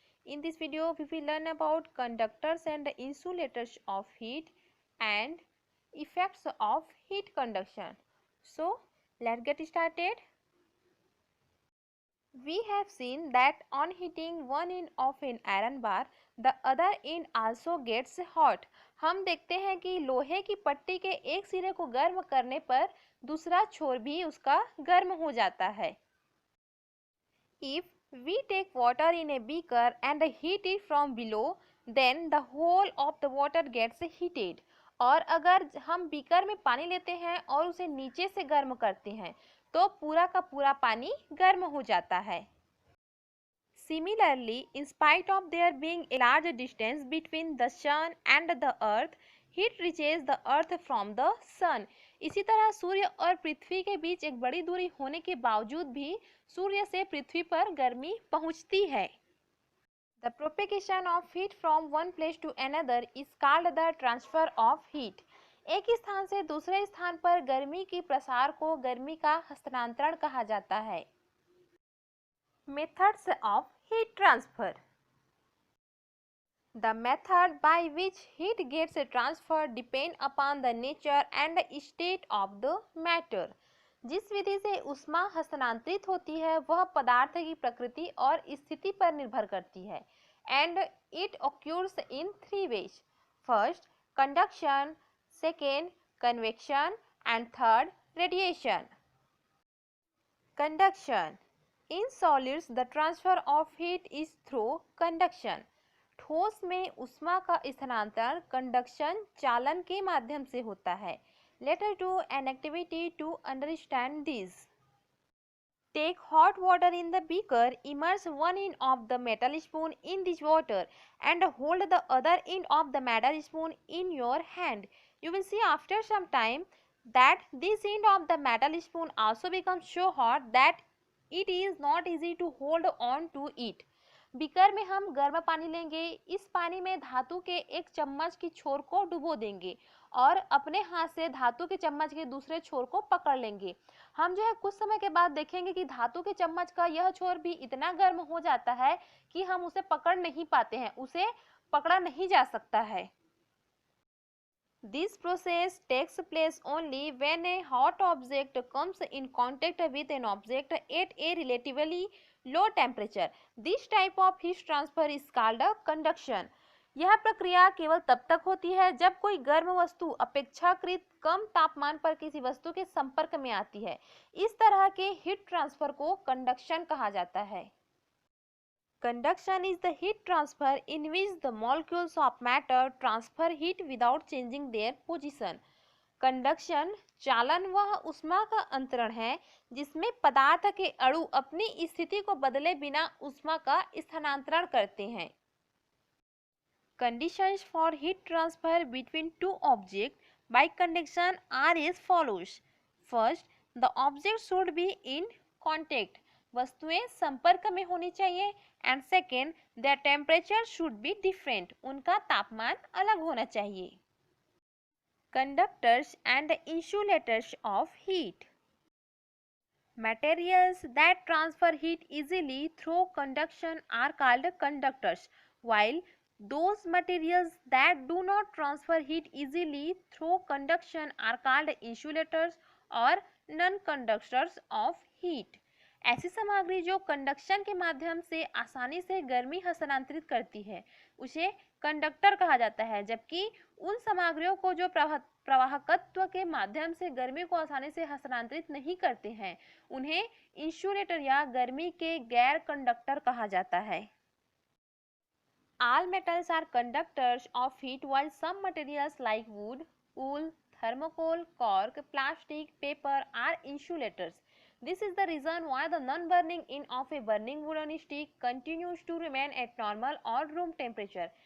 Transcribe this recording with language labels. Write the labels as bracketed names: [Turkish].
[English] In this video we will learn about conductors and insulators of heat and effects of heat conduction. So let's get started. We have seen that on heating one end of an iron bar, the other end also gets hot. [Hindi] हम देखते हैं कि लोहे की पट्टी के एक सिरे को गर्म करने पर दूसरा छोर भी उसका गर्म हो जाता है. [English] If we take water in a beaker and heat it from below, then the whole of the water gets heated. [Hindi] और अगर हम बीकर में पानी लेते हैं और उसे नीचे से गर्म करते हैं तो पूरा का पूरा पानी गर्म हो जाता है. [English] Similarly, in spite of there being a large distance between the sun and the earth, heat reaches the earth from the sun. [Hindi] इसी तरह सूर्य और पृथ्वी के बीच एक बड़ी दूरी होने के बावजूद भी सूर्य से पृथ्वी पर गर्मी पहुंचती है. [English] The propagation of heat from one place to another is called the transfer of heat. [Hindi] एक स्थान से दूसरे स्थान पर गर्मी की प्रसार को गर्मी का हस्तांतरण कहा जाता है. [English] Methods of heat transfer. The method by which heat gets transferred depend upon the nature and state of the matter. [Hindi] जिस विधि से ऊष्मा हस्तांतरित होती है वह पदार्थ की प्रकृति और स्थिति पर निर्भर करती है. [English] And it occurs in three ways. First, conduction. Second, convection. And third, radiation. Conduction. In solids, the transfer of heat is through conduction. [Hindi] ठोस में ऊष्मा का स्थानांतरण कंडक्शन चालन के माध्यम से होता है. [English] Let us do an activity to understand this. Take hot water in the beaker, immerse one end of the metal spoon in this water and hold the other end of the metal spoon in your hand. You will see after some time that this end of the metal spoon also becomes so hot that it is not easy to hold on to it. [Hindi] Beaker में हम गर्म पानी लेंगे. इस पानी में धातु के एक चम्मच की छोर को डुबो देंगे और अपने हाथ से धातु के चम्मच के दूसरे छोर को पकड़ लेंगे. हम जो है कुछ समय के बाद देखेंगे कि धातु के चम्मच का यह छोर भी इतना गर्म हो जाता है कि हम उसे पकड़ नहीं पाते हैं, उसे पकड़ा नहीं जा सकता है. [English] This process takes place only when a hot object comes in contact with an object at a relatively low temperature. This type of heat transfer is called conduction. [Hindi] यह प्रक्रिया केवल तब तक होती है जब कोई गर्म वस्तु अपेक्षाकृत कम तापमान पर किसी वस्तु के संपर्क में आती है. इस तरह के हीट ट्रांसफर को कंडक्शन कहा जाता है. [English] Conduction is the heat transfer in which the molecules of matter transfer heat without changing their position. [Hindi] Conduction चालन वह ऊष्मा का अंतरण है जिसमें पदार्थ के अणु अपनी स्थिति को बदले बिना ऊष्मा का स्थानांतरण करते हैं. [English] Conditions for heat transfer between two objects by conduction are as follows. First, the object should be in contact. [Hindi] वस्तुएं संपर्क में होनी चाहिए. [English] And second, their temperature should be different. [Hindi] उनका तापमान अलग होना चाहिए. [English] Conductors and insulators of heat. Materials that transfer heat easily through conduction are called conductors, while those materials that do not transfer heat easily through conduction are called insulators or non-conductors of heat. [Hindi] ऐसी सामग्री जो conduction के माध्यम से आसानी से गर्मी हस्तांतरित करती है उसे कंडक्टर कहा जाता है, जबकि उन सामग्रियों को जो प्रवाहकत्व के माध्यम से गर्मी को आसानी से हस्तांतरित नहीं करते हैं उन्हें इंसुलेटर या गर्मी के गैर कंडक्टर कहा जाता है. [English] All metals are conductors of heat while some materials like wood, wool, thermocol, cork, plastic, paper are insulators. This is the reason why the non-burning end of a burning wooden stick continues to remain at normal or room temperature.